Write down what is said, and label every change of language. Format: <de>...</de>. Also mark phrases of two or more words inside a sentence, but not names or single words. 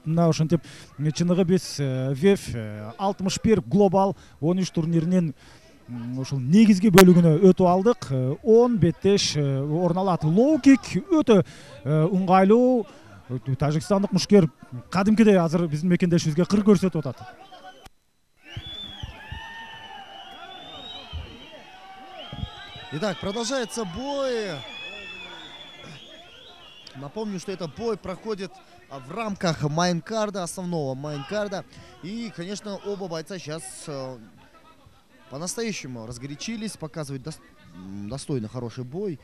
<ky>Мына ошентип чыныгы биз ВЕФ 61 Global 13 турниринин ушул негизги бөлүгүнө өтүп алдык. 10 беттеш орун алат. Лоу-кик өтө ыңгайлуу. Тажикстандык мушкер кадимкидей азыр биздин мекендешибизге кыр көрсөтүп атат.</ky> <ru>Итак, продолжается бой. Напомню, что этот бой проходит в рамках майнкарда, основного майнкарда. И, конечно, оба бойца сейчас по-настоящему разгорячились, показывают достойно хороший бой.</ru>